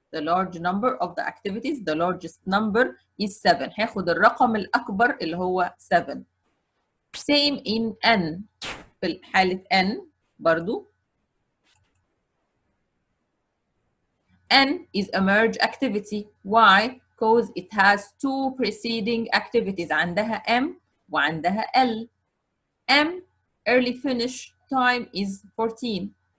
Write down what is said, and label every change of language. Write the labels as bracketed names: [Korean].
[English] The large number of the activities, the largest number is 7. [Arabic] هاخد الرقم الأكبر اللي هو 7. [English] Same in N. [Arabic] في حالة N برضو [English] N is a merge activity. Why? Because it has two preceding activities. [Arabic] عندها M وعندها L. [English] M early finish time is 14.